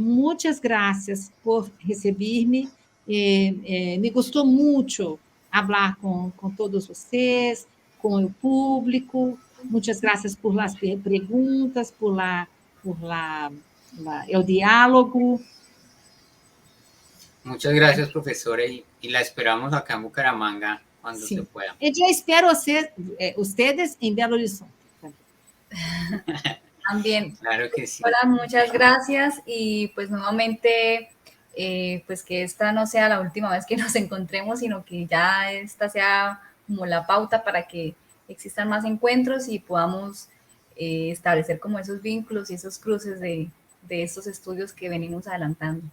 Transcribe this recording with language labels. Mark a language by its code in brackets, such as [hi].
[pt] Muitas graças por receber-me. Me gostou muito falar com todos vocês, com o público. Muitas graças por as perguntas, por o diálogo. [es] Muchas gracias, profesora, y la esperamos acá en Bucaramanga cuando se pueda. [pt] Eu já espero ustedes em Belo Horizonte. [es] También. Claro que sí. Hola, muchas gracias y pues nuevamente, pues que esta no sea la última vez que nos encontremos, sino que ya esta sea como la pauta para que existan más encuentros y podamos establecer como esos vínculos y esos cruces de estos estudios que venimos adelantando.